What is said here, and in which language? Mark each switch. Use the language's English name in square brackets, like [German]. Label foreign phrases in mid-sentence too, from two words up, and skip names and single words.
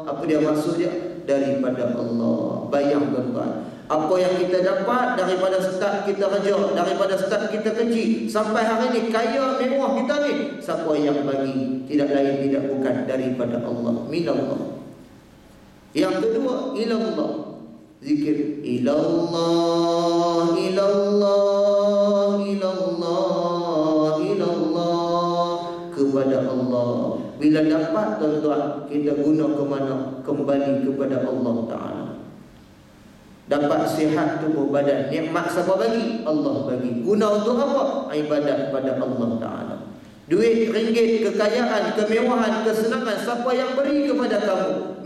[Malay] Apa dia maksud dia? Daripada Allah. Bayang tuan-tuan, apa yang kita dapat daripada start kita kerja, daripada start kita kecil sampai hari ini kaya mewah kita ni, siapa yang bagi? Tidak lain tidak bukan daripada Allah. Minallah. Yang kedua, ilallah. Zikir ilallah, ilallah, ilallah, ilallah, kepada Allah. Bila dapat tuan-tuan, kita guna ke mana? Kembali kepada Allah Ta'ala. Dapat sihat tubuh badan, nikmat siapa bagi? Allah bagi. Guna untuk apa? Ibadat pada Allah Ta'ala. Duit, ringgit, kekayaan, kemewahan, kesenangan, siapa yang beri kepada kamu?